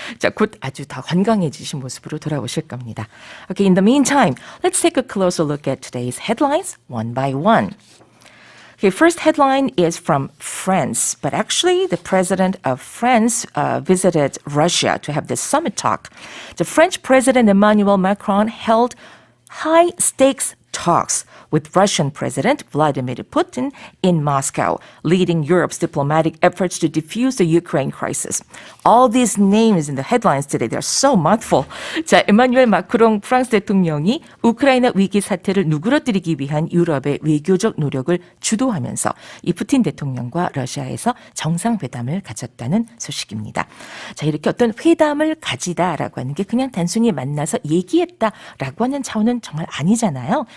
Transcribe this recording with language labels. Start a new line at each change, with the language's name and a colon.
Korean: 자, 곧 아주 더 건강해지신 모습으로 돌아오실 겁니다.
English: Okay, in the meantime, let's take a closer look at today's headlines one by one. Okay, first headline is from France, but actually the president of France visited Russia to have this summit talk. The French President Emmanuel Macron held high-stakes talks with Russian President Vladimir Putin in Moscow, leading Europe's diplomatic efforts to defuse the Ukraine crisis. All these names in the headlines today, they're so mouthful.
Korean: 자, 에마뉴엘 마크롱 프랑스 대통령이 우크라이나 위기 사태를 누그러뜨리기 위한 유럽의 외교적 노력을 주도하면서 이 푸틴 대통령과 러시아에서 정상회담을 가졌다는 소식입니다. 자, 이렇게 어떤 회담을 가지다라고 하는 게 그냥 단순히 만나서 얘기했다라고 하는 차원은 정말 아니잖아요.